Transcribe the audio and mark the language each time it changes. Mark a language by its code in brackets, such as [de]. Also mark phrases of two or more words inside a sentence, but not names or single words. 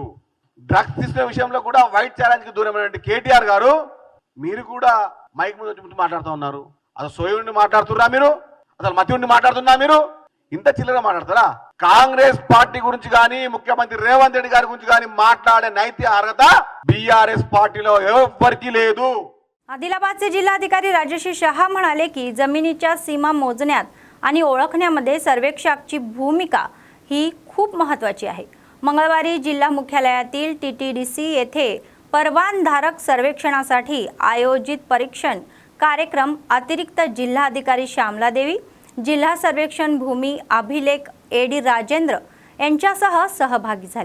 [te] డ్రగ్స్ తీసుకునే విషయంలో కూడా [en] white challenge [te] కి దూరమైనటువంటి కేటీఆర్ గారు మీరు కూడా మైక్ ముందు వచ్చి మాట్లాడుతూ ఉన్నారు. అసలు సోయుడిని మాట్లాడుతున్నా మీరు? అసలు మతి ఉండి మాట్లాడుతున్నా మీరు? ఇంత చిల్లర మాట్లాడతారా? కాంగ్రెస్ పార్టీ గురించి కానీ, ముఖ్యమంత్రి రేవంత్ రెడ్డి గారి గురించి కానీ మాట్లాడే నైతిక అర్హత బీఆర్ఎస్ పార్టీలో ఎవ్వరికీ లేదు. [mr] आदिलाबादचे जिल्हाधिकारी राजश्री शहा म्हणाले की जमिनीच्या सीमा मोजण्यात आणि ओळखण्यामध्ये सर्वेक्षकाची भूमिका ही खूप महत्त्वाची आहे. मंगळवारी जिल्हा मुख्यालयातील टीटीडीसी येथे परवानधारक सर्वेक्षणासाठी आयोजित परीक्षण कार्यक्रम अतिरिक्त जिल्हाधिकारी श्यामला देवी, जिल्हा सर्वेक्षण भूमी अभिलेख एडी राजेंद्र यांच्यासह सहभागी झाल्या.